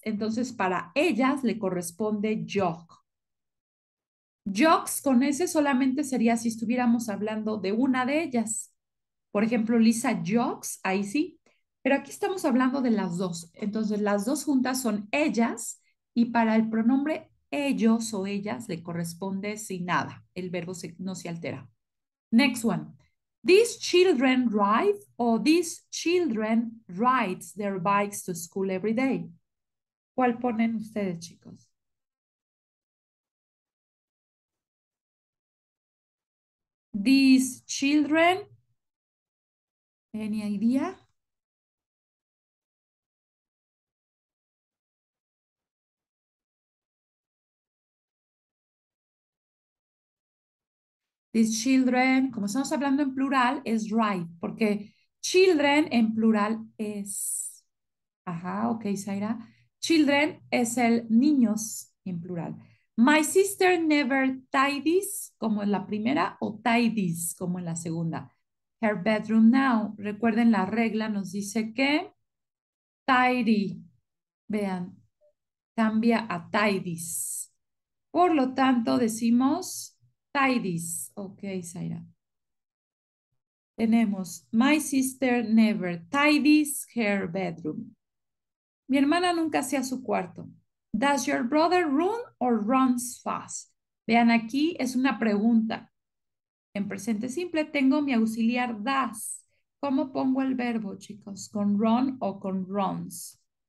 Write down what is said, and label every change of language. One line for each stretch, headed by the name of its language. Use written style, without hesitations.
Spanish: Entonces, para ellas le corresponde jog. Jogs con ese solamente sería si estuviéramos hablando de una de ellas. Por ejemplo, Lisa jogs, ahí sí. Pero aquí estamos hablando de las dos. Entonces, las dos juntas son ellas y para el pronombre ellos o ellas le corresponde sin nada. El verbo no se altera.
English: Next one. These children ride or these children rides their bikes to school every day.
Spanish: ¿Cuál ponen ustedes, chicos?
English: These children, any idea? These children,
Spanish: como estamos hablando en plural, es ride, porque children en plural es, ajá, ok, Zaira. Children es el niños en plural.
English: My sister never tidies,
Spanish: como en la primera, o tidies, como en la segunda.
English: Her bedroom now.
Spanish: Recuerden la regla, nos dice que tidy, vean, cambia a tidies. Por lo tanto, decimos tidies. Ok, Zaira. Tenemos,
English: my sister never tidies her bedroom.
Spanish: Mi hermana nunca hacía su cuarto.
English: Does your brother run or runs fast?
Spanish: Vean, aquí es una pregunta. En presente simple tengo mi auxiliar does. ¿Cómo pongo el verbo, chicos? ¿Con run o con runs?